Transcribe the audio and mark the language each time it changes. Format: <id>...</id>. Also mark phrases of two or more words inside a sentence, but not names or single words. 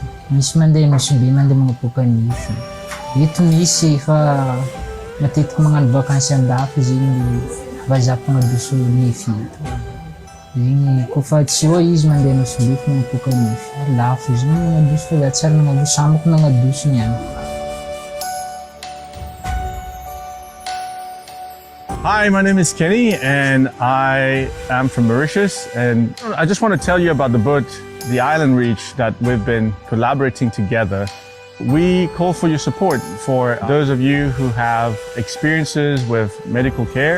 <mg>Misy mandeha nosy be, mandeha magnapoaka nify. Eto misy fa matetiky magnano vakansy andafy zegny vazaha magnadoso nify eto. Zegny kofa tsy eo izy mandeha nosy be fa magnapoaka nify. Lafo izy magnadoso fa za tsara magnadoso amako nagnadoso niany.</mg> <en>Hi, my name is Kenny and I am from Mauritius, and I just want to tell you about the boat, The Island Reach, that we've been collaborating together. We call for your support for those of you who have experiences with medical care.</en>